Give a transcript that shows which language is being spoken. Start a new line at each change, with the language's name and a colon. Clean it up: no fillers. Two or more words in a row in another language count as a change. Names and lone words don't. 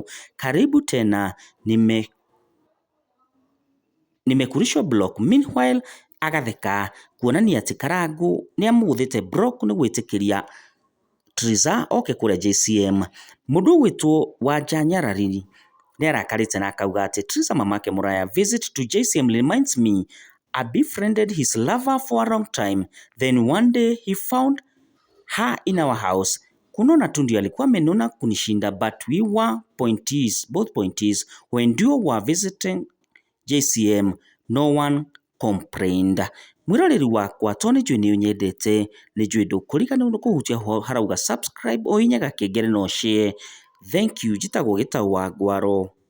Swahili: Karibu tena, nimekurishwa block.
Kikuyu: Meanwhile agatheka kuonania ati Karangu ni amuguthite block ni gwitikiria Triza oke kuria JCM. Mundu gwitwo Wanja Nyarari ni arakarite na akauga ati
English: Triza Mamake Muraya visit to JCM reminds me I befriended his lover for a long time, then one day he found her in our house.
Swahili: Kunona tu ndio alikuwa amenona kunishinda,
English: but we were both pointees when duo were visiting JCM, no one complained.
Kikuyu: Mwiroreri wakwa toni njui ni unyendete, ni njui ndukuriganirwo ni kuhutia harauga subscribe o inyaga kengere no share.
English: Thank you.
Kikuyu: Njitagwo Gitau wa Ngwaro.